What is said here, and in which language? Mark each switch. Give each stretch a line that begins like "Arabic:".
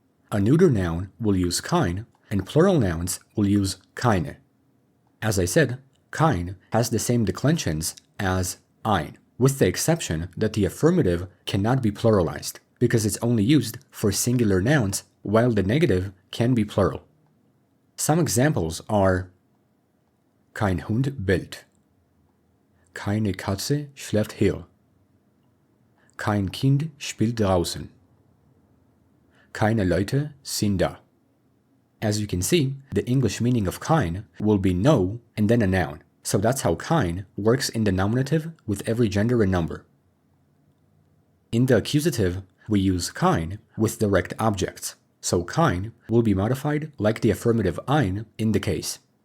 English: A neuter noun will use kein, and plural nouns will use keine. As I said, kein has the same declensions as ein, with the exception that the affirmative cannot be pluralized, because it's only used for singular nouns, while the negative can be plural. Some examples are
German: kein Hund bellt, keine Katze schläft hier, kein Kind spielt draußen, keine Leute sind da.
English: As you can see, the English meaning of kein will be no and then a noun, so that's how kein works in the nominative with every gender and number. In the accusative, we use kein with direct objects, so kein will be modified like the affirmative ein in the case.